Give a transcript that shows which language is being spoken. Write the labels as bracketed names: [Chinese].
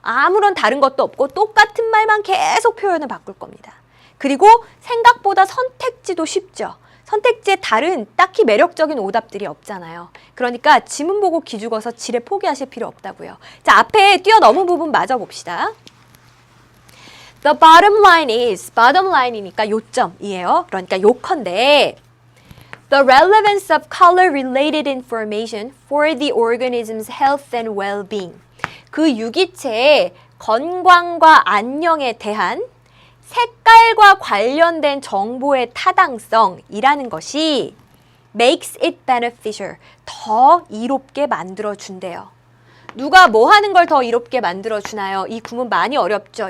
[Korean] 아무런 다른 것도 없고 똑같은 말만 계속 표현을 바꿀 겁니다. 그리고 생각보다 선택지도 쉽죠. 선택지에 다른 딱히 매력적인 오답들이 없잖아요. 그러니까 지문 보고 기죽어서 지레 포기하실 필요 없다고요. 자, 앞에 뛰어넘은 부분 마저 봅시다. [English] The bottom line is, bottom line이니까 [Korean] 요점이에요. 그러니까 요컨대 [English] The relevance of color-related information for the organism's health and well-being. [Korean] 그 유기체의 건강과 안녕에 대한 색깔과 관련된 정보의 타당성이라는 것이 [English] makes it beneficial, [Korean] 더 이롭게 만들어준대요. 누가 뭐 하는 걸 더 이롭게 만들어주나요? 이 구문 많이 어렵죠?